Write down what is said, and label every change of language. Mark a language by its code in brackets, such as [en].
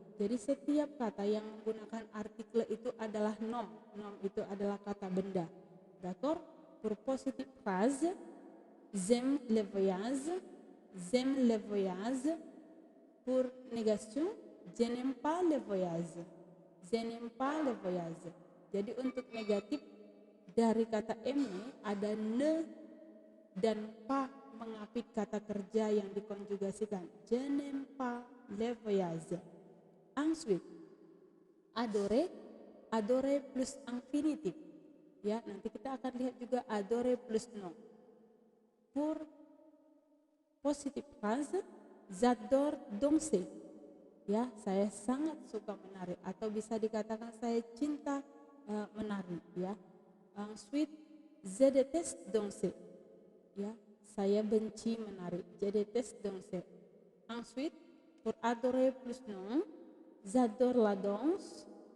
[id] Jadi setiap kata yang menggunakan artikel itu adalah nom. Nom itu adalah kata benda. [fr] D'accord? Pour positive phrase, j'aime le voyage. J'aime le voyage. Pour négation, je n'aime pas le voyage. Je n'aime pas le voyage. [id] Jadi untuk negatif dari kata aimer ada ne dan pas mengapit kata kerja yang dikonjugasikan. [fr] Je n'aime pas le voyage. Ensuite, adorer, adorer plus infinitif. [id] Ya, nanti kita akan lihat juga [fr] adorer plus nom. Pour positive phrase, j'adore danser. [id] Ya, saya sangat suka menari atau bisa dikatakan saya cinta menari. Ya. [fr] Ensuite, je déteste danser. Ya, [id] saya benci menari. [fr] Je déteste danser. Ensuite, pour adorer plus nom, j'adore la danse.